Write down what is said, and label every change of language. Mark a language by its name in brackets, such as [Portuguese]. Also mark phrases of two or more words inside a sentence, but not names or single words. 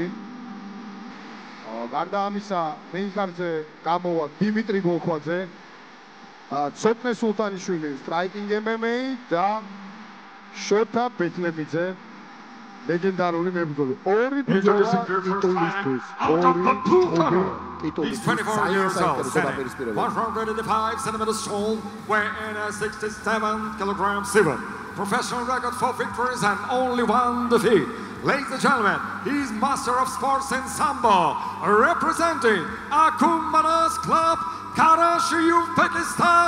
[Georgian] გარდა ამისა, [English] main card- [Georgian] ზე გამოვა დიმიტრი ბოლქვაძე, ცოტნე სულთანიშვილი [English] striking MMA [Georgian] და შოთა ბეთლემიძე, ლეგენდარული მებრძოლი. ორი ბრძოლა ტიტულისთვის. [English] He's 24 years old, 185 centimeters tall, weighing 67 kilograms even. Professional record 4 victories and only 1 defeat. Ladies and gentlemen, he's master of sports in Sambo, representing Akummanas Club, Karachi, Uzbekistan.